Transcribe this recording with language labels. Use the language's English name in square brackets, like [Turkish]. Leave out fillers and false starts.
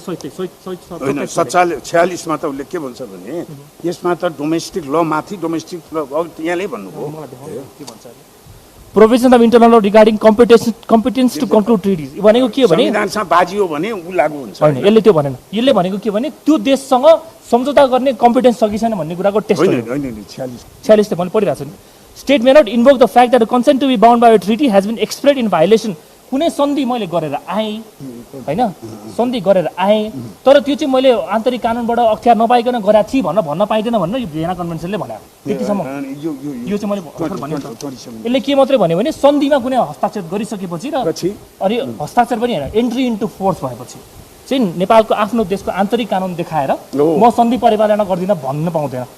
[Nepali] 46 मा त उसले के भन्छ भने यसमा त डोमेस्टिक ल माथि डोमेस्टिक ल यहाँले भन्नुभयो [English] provision of internal law regarding competence to conclude treaties [Nepali] भनेको के भने संविधानसँग बाजियो भने उ लागू हुन्छ हैन। यसले त्यो भनेन। यसले भनेको के भने त्यो देशसँग सम्झौता गर्ने कम्पिटेन्स छ कि छैन भन्ने कुराको टेस्ट हो। 46 मैले पढिरहेको छु नि। [English] State may not invoke the fact that the consent to be bound by a treaty has been expressed in violation. [Nepali] कुनै सन्धि मैले गरेर आएँ हैन, सन्धि गरेर आएँ तर त्यो चाहिँ मैले आन्तरिक कानुनबाट अख्तियार नपाइकन गरेको थिएँ भन्न पाइँदैन भनेर यो भियना कन्भेन्सनले भनेको। त्यतिसम्म यो चाहिँ मैले भर्खर भनेको। यसले के मात्रै भन्यो भने सन्धिमा कुनै हस्ताक्षर गरिसकेपछि र अनि हस्ताक्षर पनि हैन एन्ट्री इन्टु फोर्स भएपछि चाहिँ नेपालको आफ्नो देशको आन्तरिक कानुन देखाएर म सन्धि परिपालना गर्दिनँ भन्न पाउँदैन।